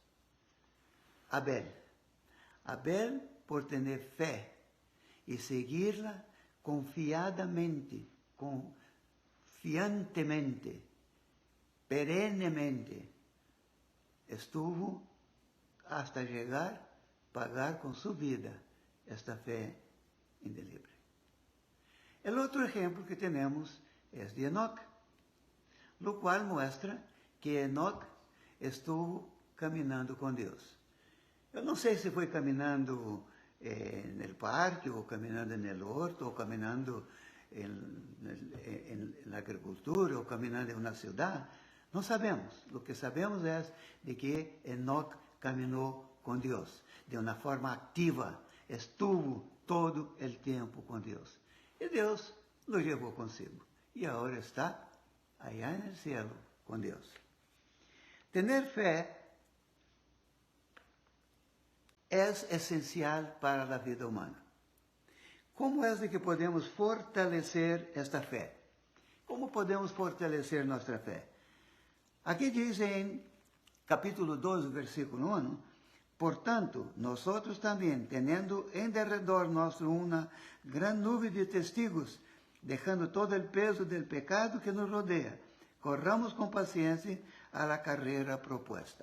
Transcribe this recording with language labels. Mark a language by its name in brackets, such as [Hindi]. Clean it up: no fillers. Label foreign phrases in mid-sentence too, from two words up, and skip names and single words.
[Spanish] Abel, por tener fe y seguirla confiadamente, confiantemente, perennemente, estuvo hasta llegar a pagar con su vida esta fe indeleble. El otro ejemplo que tenemos es de Enoc, lo cual muestra que Enoc estuvo caminando con Dios. [Portuguese] Eu não sei se foi caminhando no parque, ou caminhando no horto, ou caminhando na agricultura, ou caminhando em uma cidade. Não sabemos. O que sabemos é de que Enoc caminhou com Deus, de uma forma ativa, estuvo todo o tempo com Deus. E Deus lo levou consigo. E agora está allá no cielo com Deus. [Spanish] Tener fé es esencial para la vida humana. ¿Cómo es de que podemos fortalecer esta fe? ¿Cómo podemos fortalecer nuestra fe? Aquí dice en capítulo 2, versículo 1, por tanto, nosotros también, teniendo en derredor nuestro una gran nube de testigos, dejando todo el peso del pecado que nos rodea, corramos con paciencia a la carrera propuesta.